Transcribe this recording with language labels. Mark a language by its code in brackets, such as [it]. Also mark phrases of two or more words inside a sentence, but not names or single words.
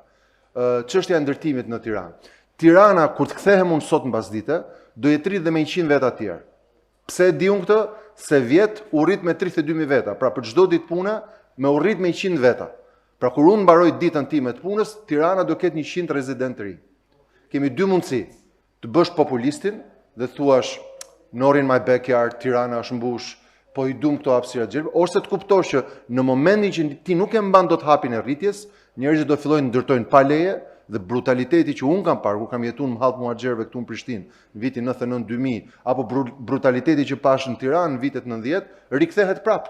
[sq] Çështja e ndërtimit në Tiranë. Tirana, kur të kthehem unë sot mbasdite, do jetë rrit dhe me 100 veta të tjerë. Pse e di unë këtë? Se vjet u rrit me 32.000 veta. Pra për çdo ditë pune, me u rrit me 100 veta. Pra kur unë mbaroj ditën time të punës, Tirana do ketë 100 rezident të ri. Kemi dy mundësi. të bësh populistin dhe thuash [en] not in my backyard, [sq] Tirana është mbush, po i dum këto hapësira të gjelbër, ose të kuptosh që në momentin që ti nuk e mban dot hapin e rritjes, njerëzit do fillojnë ndërtojnë pa leje dhe brutaliteti që un kam parë, ku kam jetuar në hallë muhaxherëve këtu në Prishtinë, në vitin 99-2000, apo brutaliteti që pash në Tiranë në vitet 90, rikthehet prapë.